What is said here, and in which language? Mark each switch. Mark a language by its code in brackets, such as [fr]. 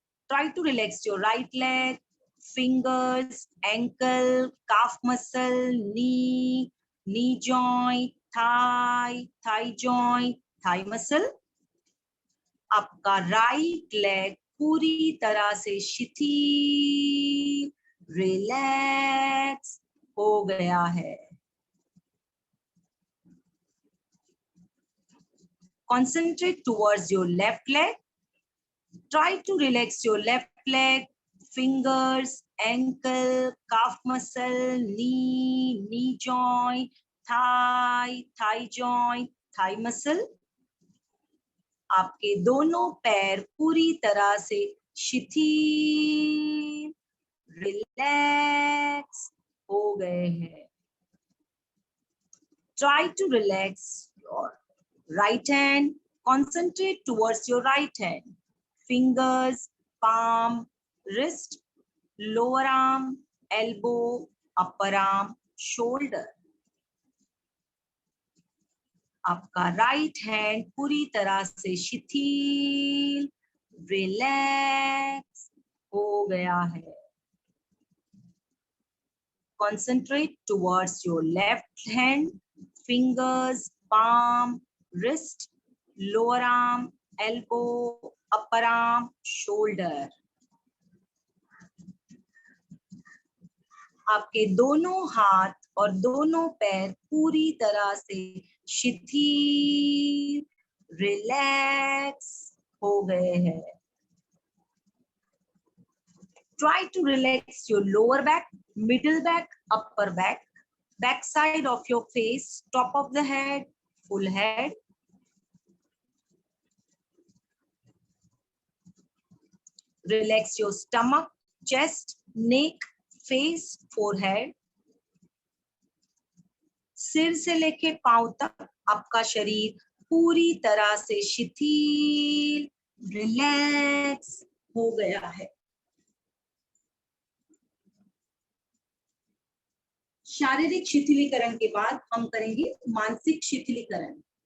[en] Try to relax your right leg, fingers, ankle, calf muscle, knee, knee joint, thigh, thigh joint, thigh muscle. [hi] आपका right leg पूरी तरह से शिथिल, relax हो गया है. [en] Concentrate towards your left leg. Try to relax your left leg, fingers, ankle, calf muscle, knee, knee joint, thigh, thigh joint, thigh muscle. [hi] आपके दोनों पैर पूरी तरह से शिथिल, रिलैक्स हो गए हैं. [en] Try to relax your right hand. Concentrate towards your right hand. Fingers, palm, wrist, lower arm, elbow, upper arm, shoulder. [hi] आपका राइट हैंड पूरी तरह से शिथिल, रिलैक्स हो गया है. [en] Concentrate towards your left hand, fingers, palm, wrist, lower arm, elbow, upper arm, shoulder. [hi] आपके दोनों हाथ और दोनों पैर पूरी तरह से शिथिल, रिलैक्स हो गए हैं. [en] Try to relax your lower back, middle back, upper back, back side of your face, top of the head, full head. Relax your stomach, chest, neck, face, forehead. [hi] सिर से लेके पांव तक आपका शरीर पूरी तरह से शिथिल, रिलैक्स हो गया है. शारीरिक शिथिलीकरण के बाद हम करेंगे मानसिक शिथिलीकरण.